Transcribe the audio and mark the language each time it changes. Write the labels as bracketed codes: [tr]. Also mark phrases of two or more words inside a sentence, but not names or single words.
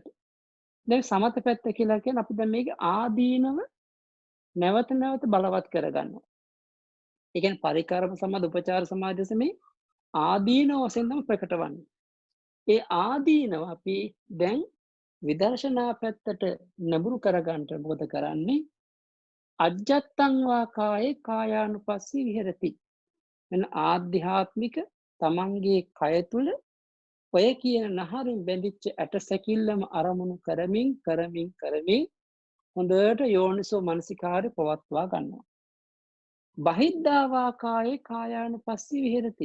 [si] දැන් සමත පැත්ත කියලා කියන්නේ අපි දැන් මේක ආදීනව නැවත බලවත් කරගන්නවා. ඒ කියන්නේ පරිකාරම සමාධි උපචාර සමාධි මේ ආදීනව වශයෙන් තමයි ප්‍රකට වන්නේ. ඒ ආදීනව අපි දැන් විදර්ශනා පැත්තට නඹුරු කරගන්න මොකද කරන්නේ? [pi] අජ්ජත්තං වා කායේ කායානුපස්සී විහෙරති. [si] මෙන්න ආධ්‍යාත්මික තමන්ගේ කය තුල ඔය කියන නහරින් බැඳිච්ච ඇට සැකිල්ලම අරමුණු කරමින් හොඳට යෝනිසෝ මනසිකාරය පවත්වා ගන්නවා. [pi] බහිද්ධා කායේ කායානුපස්සී විහෙරති.